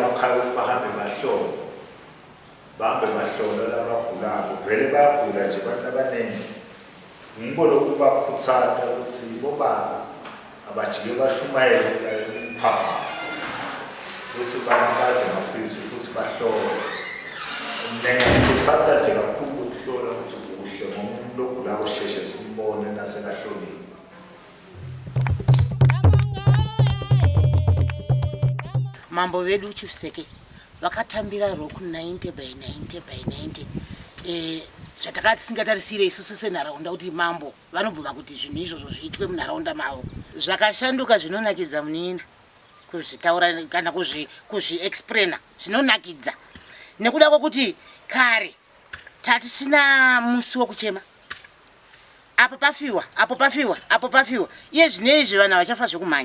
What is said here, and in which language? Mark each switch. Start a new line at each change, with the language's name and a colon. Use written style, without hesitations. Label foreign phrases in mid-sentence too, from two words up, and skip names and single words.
Zulu: ukuthi bahambe bahlole bahambe bahlola labagulayo vele bayagula nje abantu abaningi ngibona ukubakhuthaza ukuthi bobaba abajike bashumayele umphakathi ukuthi banakade amaphilisi futhi bahlole ngingakhuthaza nje kakhulu ukuhlola ukuthi kuhle ngoba umuntu ogula kosheshe simbone nasekahlolile.
Shona: Mambo vedu chifseke vakatambira roku 90 by 90 by 90 zvatakati singatarisire isusu senharaunda kuti mambo vanobvuma kuti zvinhu izvozvo zviitwe munharaunda mavo zvakashanduka zvinonakidza munini kuzvitaura kana kuzviexplaina zvinonakidza nekuda kwokuti kare tatisina musi wokuchema apo pafiwa apo pafiwa apo pafiwa iye zvinezvi vanhu vachafa zvekumhanya.